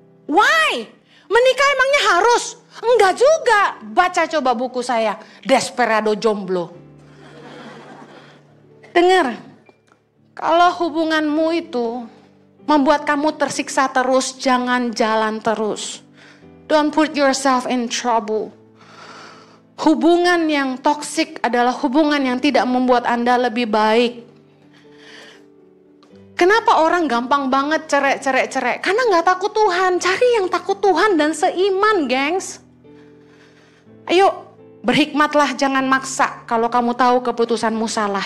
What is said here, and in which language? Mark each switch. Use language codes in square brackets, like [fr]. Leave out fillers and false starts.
[id] Why? Menikah emangnya harus? Enggak juga. Baca coba buku saya, Desperado Jomblo. Dengar, kalau hubunganmu itu membuat kamu tersiksa terus, jangan jalan terus. [en] Don't put yourself in trouble. [id] Hubungan yang toksik adalah hubungan yang tidak membuat Anda lebih baik. Kenapa orang gampang banget cerai? Karena gak takut Tuhan. Cari yang takut Tuhan dan seiman, gengs. Ayo, berhikmatlah, jangan maksa kalau kamu tahu keputusanmu salah.